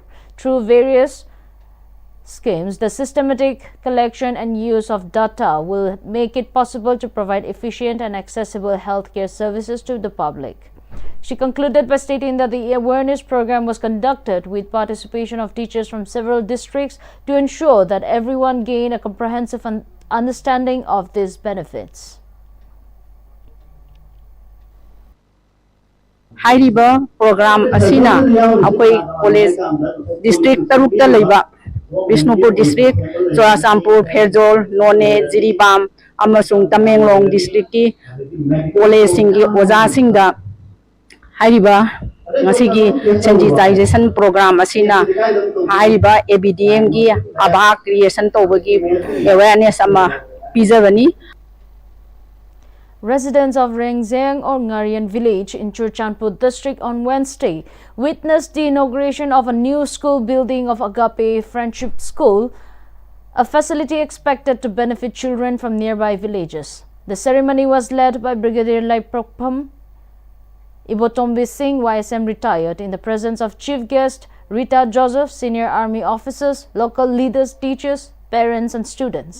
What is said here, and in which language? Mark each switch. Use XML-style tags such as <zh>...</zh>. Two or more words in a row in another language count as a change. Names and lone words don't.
<en>Through various schemes, the systematic collection and use of data will make it possible to provide efficient and accessible healthcare services to the public. She concluded by stating that the awareness program was conducted with participation of teachers from several districts to ensure that everyone gain a comprehensive understanding of these benefits.</en> <mni>Hairiba program asina akoi</mni> <en>college district</en> <mni>tarukta leiba Bishnupur district, Churasampur, Pherjol, None, Jiribam, amasung Tamenglong district ki college singi oja singda hairiba ngasigi</mni> <en>sensitization program</en> <mni>asina hairiba ABDM gi aba creation tobagi awareness ama pijabani.</mni> <en>Residents of Rengzeng or Ngarian village in Churchandpur district on Wednesday witnessed the inauguration of a new school building of Agape Friendship School, a facility expected to benefit children from nearby villages. The ceremony was led by Brigadier Laiprokham Ibotombi Singh, YSM retired, in the presence of Chief Guest Rita Joseph, senior army officers, local leaders, teachers, parents and students.</en>